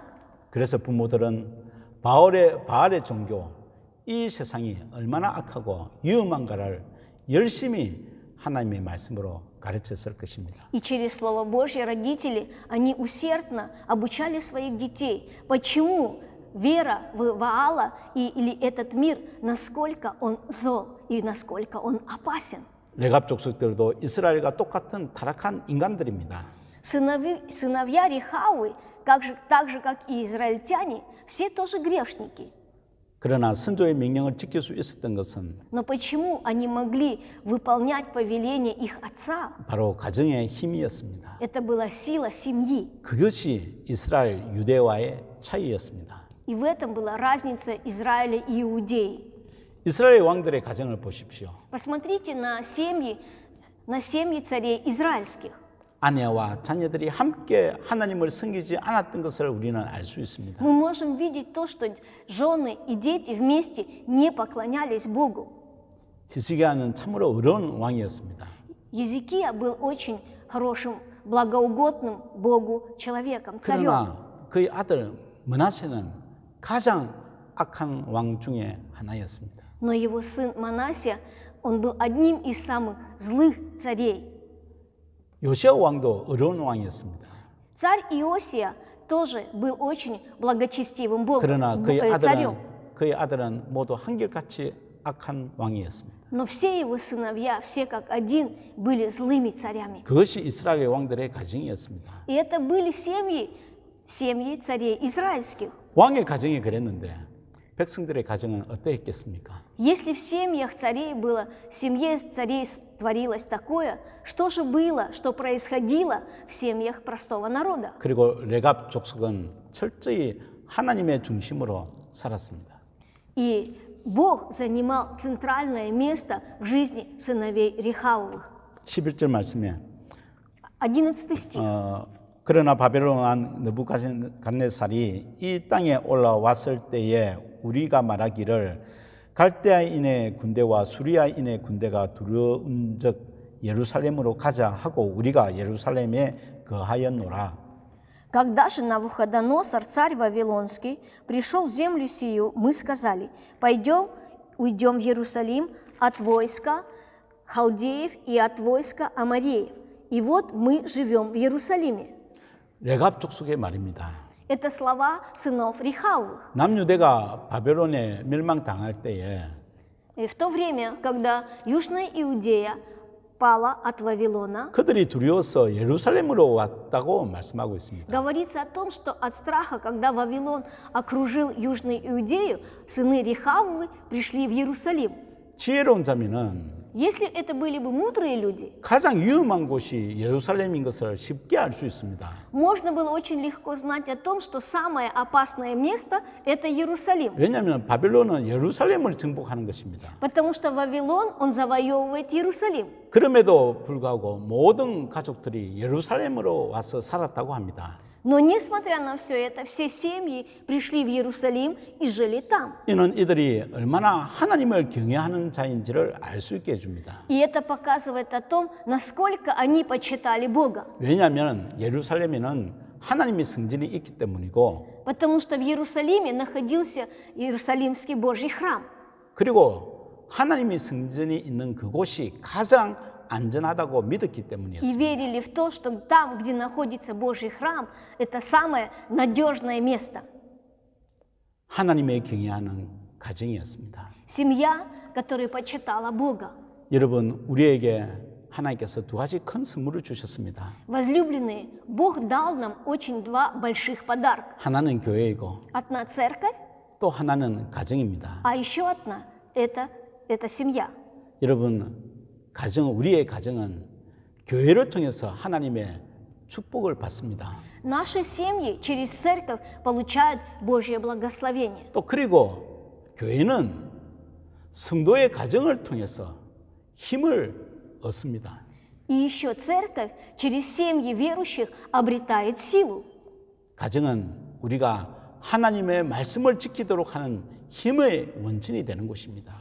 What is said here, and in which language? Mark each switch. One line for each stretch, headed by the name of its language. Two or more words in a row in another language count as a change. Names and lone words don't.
Korean: 그래서 부모들은 바알의 종교, 이 세상이 얼마나 악하고 위험한가를 열심히 하나님의 말씀으로 가르쳤을 것입니다.
Russian: И через Слово Божье родители, они усердно обучали своих детей, почему вера в Ваала или этот мир, насколько он зол и насколько он опасен.
Korean: 레갑 족속들도 이스라엘과 똑같은 타락한 인간들입니다.
Russian: Сыновья Рехавы, так же, как и израильтяне, все тоже грешники.
Korean: 그러나 선조의 명령을 지킬 수 있었던 것은
Russian: Но почему они могли выполнять повеление их отца?
Korean: 바로 가정의 힘이었습니다.
Russian: Это была сила семьи.
Korean: 그것이 이스라엘 유대와의 차이였습니다.
Russian: И в этом была разница Израиля и Иудеи.
Korean: 이스라엘 왕들의 가정을 보십시오.
Russian: Посмотрите на семьи царей израильских.
Korean: 아내와 자녀들이 함께 하나님을 섬기지 않았던 것을 우리는 알 수 있습니다.
Russian: Мы можем видеть то, что жены и дети вместе не поклонялись Богу.
Korean: 히스기야는 참으로 어려운 왕이었습니다.
Russian: Езекия был очень хорошим, благоугодным Богу человеком, царем.
Korean: 그러나 그의 아들 므낫세는 가장 악한 왕 중에 하나였습니다.
Russian: Но его сын Манасия, он был одним из самых злых царей.
Korean: 요시야 왕도 어려운 왕이었습니다.
Russian: Царь Иосия тоже был очень благочестивым
Korean: 그러나
Russian: царем.
Korean: 그의 아들은 모두 한결같이 악한 왕이었습니다.
Russian: Но все его сыновья, все как один, были злыми царями.
Korean: 그것이 이스라엘 왕들의 가정이었습니다.
Russian: И это были семьи царей израильских.
Korean: 왕의 가정이 그랬는데 백성들의 가정은 어떠했겠습니까?
Russian: Если в семьях царей было, в семье царей творилось такое, что же было, что происходило в семьях простого народа?
Korean: 그리고 레갑 족속은 철저히 하나님의 중심으로 살았습니다.
Russian: И Бог занимал центральное место в жизни сыновей Рехавовых.
Korean: 11절 말씀에
Russian: 11 стих.
Korean: 그러나 바벨론 왕 느부갓네살이 이 땅에 올라왔을 때에 우리가 말하기를 갈대아인의 군대와 수리아인의 군대가 두려운 적 예루살렘으로 가자 하고 우리가 예루살렘에 거하였노라.
Russian: Когда же Навуходоносор, царь Вавилонский, пришел в землю сию, мы сказали: пойдем, уйдем в Иерусалим от войска халдеев и от войска амореев. И вот мы живем в Иерусалиме.
Korean: 레갑 족속의 말입니다.
Russian: Это слова сынов Рехавовых.
Korean: 남유대가 바벨론에 멸망당할 때에
Russian: И в то время, когда Южная Иудея пала от Вавилона,
Korean: 그들이 두려워서 예루살렘으로 왔다고 말씀하고 있습니다.
Russian: говорится о том, что от страха, когда Вавилон окружил Южную Иудею, сыны Рехавовы пришли в Иерусалим.
Korean: 지혜로운 자면은
Russian: Если это были бы мудрые люди,
Korean: 가장 위험한 곳이 예루살렘인 것을 쉽게 알 수 있습니다.
Russian: можно было очень легко знать о том, что самое опасное место – это Иерусалим.
Korean: 왜냐하면 바벨론은 예루살렘을 정복하는 것입니다.
Russian: Потому что Вавилон, он завоевывает Иерусалим.
Korean: 그럼에도 불구하고 모든 가족들이 예루살렘으로 와서 살았다고 합니다.
Russian: Но несмотря на все это, все семьи пришли в Иерусалим и жили там.
Korean: 이는 이들이 얼마나 하나님을 경외하는 자인지를 알 수 있게 해줍니다.
Russian: И это показывает о том, насколько они почитали Бога.
Korean: 왜냐하면 예루살렘에는 하나님의 성전이 있기 때문이고
Russian: Потому что в Иерусалиме находился Иерусалимский Божий храм.
Korean: 그리고 하나님의 성전이 있는 그곳이 가장 안전하다고 믿었기
Russian: И
Korean: 때문이었습니다.
Russian: верили в то, что там, где находится Божий храм, это самое надежное место.
Korean: 하나님의 경외하는 가정이었습니다.
Russian: Семья, которая почитала Бога.
Korean: 여러분, 우리에게 하나님께서 두 가지 큰 선물을 주셨습니다.
Russian: Возлюбленные, Бог дал нам очень два больших подарка.
Korean: 하나는 교회이고
Russian: Одна церковь,
Korean: 또 하나는 가정입니다.
Russian: а еще одна – это семья.
Korean: 여러분, 우리의 가정은 교회를 통해서 하나님의 축복을 받습니다.
Russian: Наши семьи через церковь получают Божье благословение.
Korean: 또 그리고 교회는 성도의 가정을 통해서 힘을 얻습니다.
Russian: И еще церковь через семьи верующих обретает силу.
Korean: 가정은 우리가 하나님의 말씀을 지키도록 하는 힘의 원천이 되는 곳입니다.